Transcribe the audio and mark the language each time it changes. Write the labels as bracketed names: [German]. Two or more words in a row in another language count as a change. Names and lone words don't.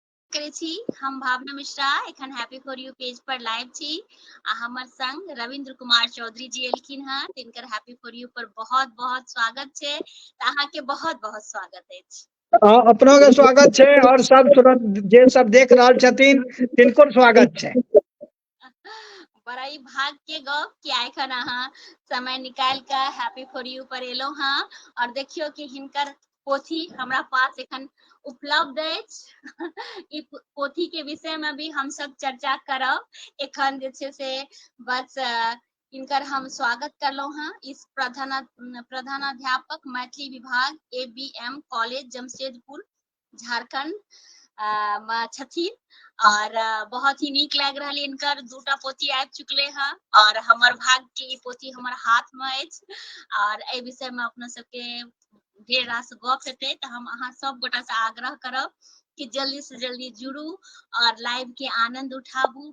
[Maithili] करे छी हम भावना मिश्रा एखन हैप्पी फॉर यू पेज पर लाइव छी आ हमर संग रविंद्र कुमार चौधरी जी एलखिन हैं तिनकर हैप्पी फॉर यू पर बहुत बहुत स्वागत छे अहाँ के बहुत बहुत स्वागत अछि। अपनों के स्वागत छे और सब जे सब देख रहल छथिन तिनको स्वागत छे। बड़ा ही भाग के गप कि एखन अहाँ समय निकाल के हैप्पी फॉर यू पर एलो हाँ और देखियो कि हिनकर पोथी हमरा पास एखन उपलब्ध अछि। ई पोथी के विषय में भी हम सब चर्चा करब एखन जे छे से बस इनकर हम स्वागत करलो हाँ। इस प्रधानाध्यापक मैथिली विभाग ABM कॉलेज जमशेदपुर झारखंड छथिन और बहुत ही नीक लाग रहा इनकर दूटा पोथी आबि चुकले हैं और हमर भाग के पोथी हमर हाथ में अछि और ए विषय में अपना सबके ढेर रास गप हेतै तो हम अहाँ सब गोटा से आग्रह करब कि जल्दी से जल्दी जुड़ू और लाइव के आनंद उठाबू।